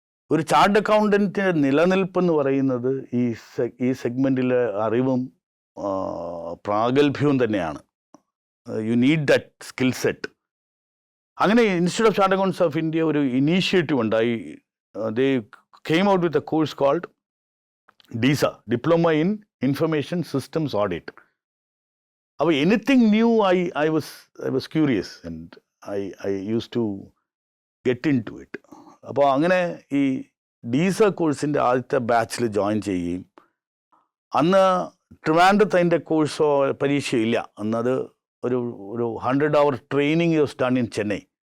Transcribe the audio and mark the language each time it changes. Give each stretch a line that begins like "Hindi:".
Malayalam: ഒരു ചാർട്ട് അക്കൗണ്ടൻറ്റിൻ്റെ നിലനിൽപ്പ് എന്ന് പറയുന്നത് ഈ സെഗ്മെൻറ്റിലെ അറിവും പ്രാഗൽഭ്യവും തന്നെയാണ്.
English: You need that skill set. അങ്ങനെ institute of chart accounts of India
Malayalam: ഒരു ഇനീഷ്യേറ്റീവ് ഉണ്ടായി.
English: They came out with a course called DISA, Diploma in Information Systems Audit.
Malayalam: അപ്പോൾ
English: Anything new I was curious and I use to get into it.
Malayalam: അപ്പോൾ അങ്ങനെ ഈ ഡീസ കോഴ്സിൻ്റെ ആദ്യത്തെ ബാച്ചിൽ join ചെയ്യുകയും അന്ന് ട്രിവാൻഡ്രത്ത് അതിൻ്റെ കോഴ്സോ പരീക്ഷയില്ല, അന്നത് ഒരു 100 hour training
English: was done in
Malayalam: Chennai.